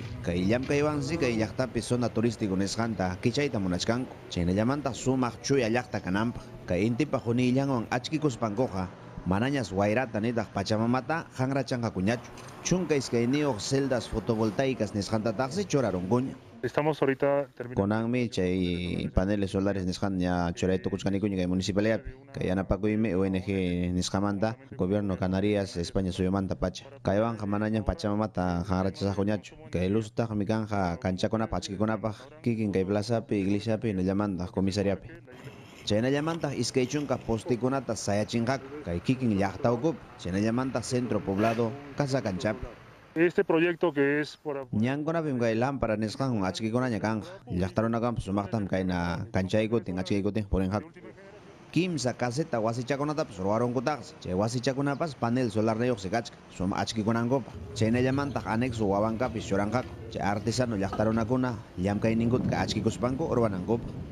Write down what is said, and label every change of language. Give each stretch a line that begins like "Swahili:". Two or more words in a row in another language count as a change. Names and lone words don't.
Quechua: Kay llamkaywansi kay llaqtapi
Spanish: zona turístico
Quechua: nisqanta kichayta munachkanku. Chaynallamanta sumaq chuya llaqta kananpaq. Kay intipa junillanwan achkikuspankuqa manañas wayrata nitaq Pachamamata hangrachanqakuñachu. Chunka iskayniyuq
Spanish: celdas fotovoltaicas
Quechua: nisqantataqsi churarunkuña.
Spanish: Estamos ahorita terminando.
Quechua: Konanmi chay
Spanish: paneles solares
Quechua: nisqan ña churaytukuchkanikuña kay municipalidadpi. Kay yanapakuymi ONG nisqamanta Gobierno Canarias España suyumanta pacha. Kaywanqa manaña Pachamamata hangrachasaqkuñachu. Kay luztaqmi kanja kanchakunapaq achkikunapaq kikin kay plazapi iglesiapi nillamanta comisariapi. Chaynallamanta iskaychunka postikunata sayachinqaku kay kikin llaqtawkupi. Chaynallamanta
Spanish: centro poblado
Quechua: Casa Canchapi.
Spanish: Este proyecto que es por
Quechua: ñankunapim kay lámpara nisqan achkikunaña kanja. Llaqtarunakampa sumaqtam kayna kanchaykutin achkiykutin purinqaku. Kimsa caseta wasichakunatapas ruwarunkutaqsi. Chay wasichakunapas
Spanish: panel solar
Quechua: niyuq sikachka suma achkikunankupa. Chaynallamanta anexo wawankapi churanqaku. Chay artesano llaqtarunakuna llamkayninkuta achkikuspanku urbanankupa.